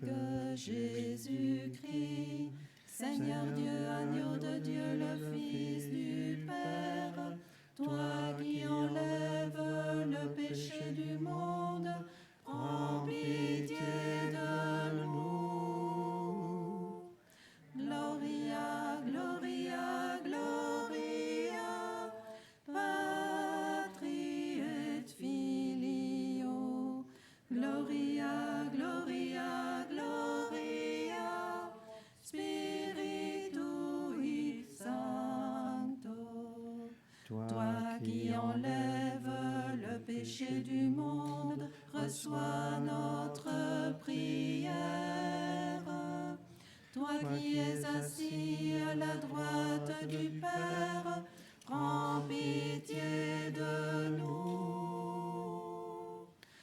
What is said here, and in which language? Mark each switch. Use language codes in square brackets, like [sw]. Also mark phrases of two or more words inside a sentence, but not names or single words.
[fr] Jésus-Christ, Seigneur Dieu, agneau de Dieu, le Fils du Père, toi qui enlèves le péché du monde, prends pitié de nous. [la] Gloria, Gloria, Gloria, Patri et Filio. Gloria, Gloria, Gloria, Spiritui Sancto. [fr] Toi qui enlèves le péché du monde, reçois notre prière. Toi qui es assis à la droite du Père, prends pitié de nous.